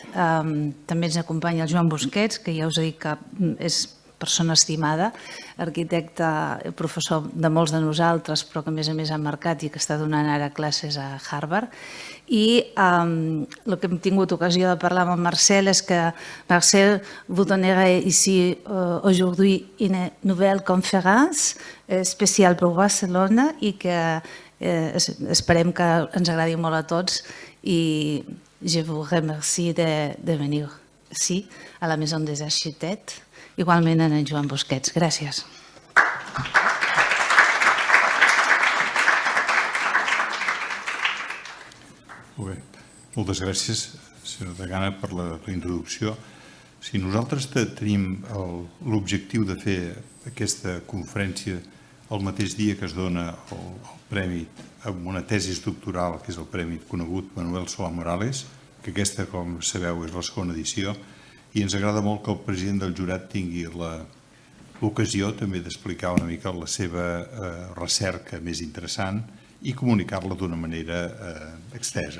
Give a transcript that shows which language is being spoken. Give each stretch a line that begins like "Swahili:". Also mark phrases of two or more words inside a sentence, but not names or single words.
Catalan: També ens acompanya el Joan Busquets, que ja us he dit que és persona estimada, arquitecte, professor de molts de nosaltres, però que a més ha marcat i que està donant ara classes a Harvard. I el que hem tingut ocasió de parlar amb el Marcel és que Marcel
French: vous donnerez ici aujourd'hui une nouvelle conférence spéciale pour
Catalan: Barcelona i que esperem que ens agradi molt a tots i
French: je vous remercie de venir ici
Catalan: a la Maison des Architectes. Igualment en Joan Busquets. Gràcies. Molt bé. Moltes gràcies, senyora Degana, per la introducció. Si nosaltres tenim l'objectiu de fer aquesta conferència el mateix dia que es dona el Premi amb una tesi doctoral, que és el Premi conegut Manuel Solà-Morales, que aquesta, com sabeu, és la segona edició, i ens agrada molt que el president del jurat tingui l'ocasió també d'explicar una mica la seva recerca més interessant i comunicar-la d'una manera extesa.